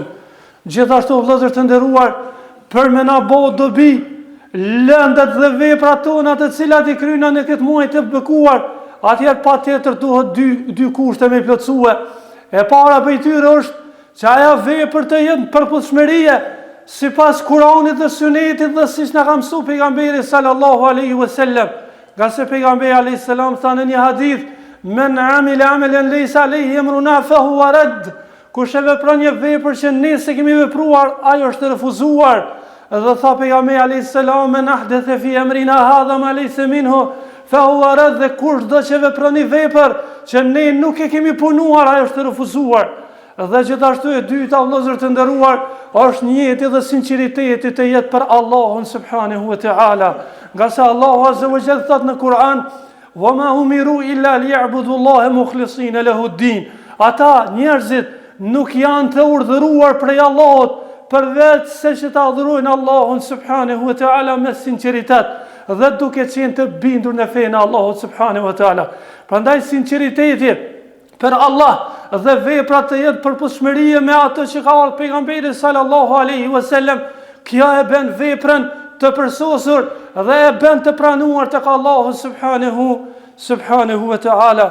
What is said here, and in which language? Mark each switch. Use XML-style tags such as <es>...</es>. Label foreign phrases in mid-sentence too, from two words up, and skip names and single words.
<sq>Gjithashtu vëllezër të nderuar, për me na bë dobi lëndat dhe veprat tona të cilat i kryejnë në këtë muaj të bekuar, atëherë patjetër duhet dy kushte me plotësue. E para prej tyre është që ajo vepër të jetë përputhshmërie sipas Kuranit dhe Sunetit dhe siç na ka mësuar pejgamberi</sq> <ar>صلى الله عليه وسلم.</ar> <sq>Nga se pejgamberi</sq> <ar>عليه السلام</ar> <sq>tha në një hadith:</sq> <ar>"من عمل عملا ليس عليه أمرنا فهو رد."</ar> <sq>Kush e vepron një vepër që ne s'e kemi vepruar, ajo është refuzuar. Dhe tha pejgamberi</sq> <ar>عليه السلام: "من أحدث في أمرنا هذا ما ليس منه فهو رد."</ar> <sq>Dhe kush do që vepron një vepër që ne nuk e kemi punuar, ajo është refuzuar. Dhe gjithashtu e dyta, vëllezër të nderuar, është njëti dhe sinqeriteti të jetë për Allahun</sq> <ar>سبحانه وتعالى.</ar> <sq>Nga se Allahu</sq> <ar>عز وجل</ar> <sq>thot në Kur'an:</sq> <ar>"وما أمروا إلا ليعبدوا الله مخلصين له الدين."</ar> <sq>Ata njerëzit nuk janë të urdhëruar prej Allahut përveç se që ta adhurojnë Allahun</sq> <ar>سبحانه وتعالى</ar> <sq>me sinqeritet dhe duke qenë të bindur në fenë e Allahut</sq> <ar>سبحانه وتعالى.</ar> <sq>Prandaj sinqeriteti për Allah dhe veprat të jetë përputhshmërie me ato që ka ardhur pejgamberi</sq> <ar>صلى الله عليه وسلم,</ar> <sq>kjo e bën veprën të përsosur dhe e bën të pranuar tek Allahu</sq> <ar>سبحانه وتعالى.</ar>